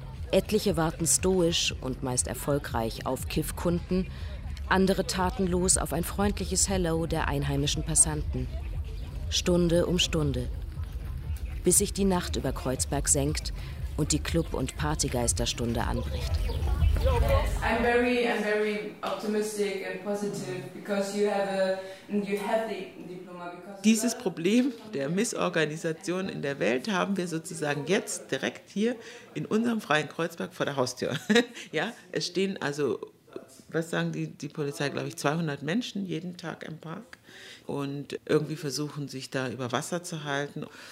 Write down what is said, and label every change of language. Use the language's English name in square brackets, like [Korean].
[German] Etliche warten stoisch und meist erfolgreich auf Kiffkunden, andere tatenlos auf ein freundliches Hello der einheimischen Passanten. Stunde um Stunde. Bis sich die Nacht über Kreuzberg senkt und die Club- und Partygeisterstunde anbricht. [English] I'm very optimistic and positive because you have the diploma. [German] Dieses Problem der Missorganisation in der Welt haben wir sozusagen jetzt direkt hier in unserem freien Kreuzberg vor der Haustür. Ja, es stehen also, was sagen die Polizei, glaube ich, 200 Menschen jeden Tag im Park und irgendwie versuchen sich da über Wasser zu halten.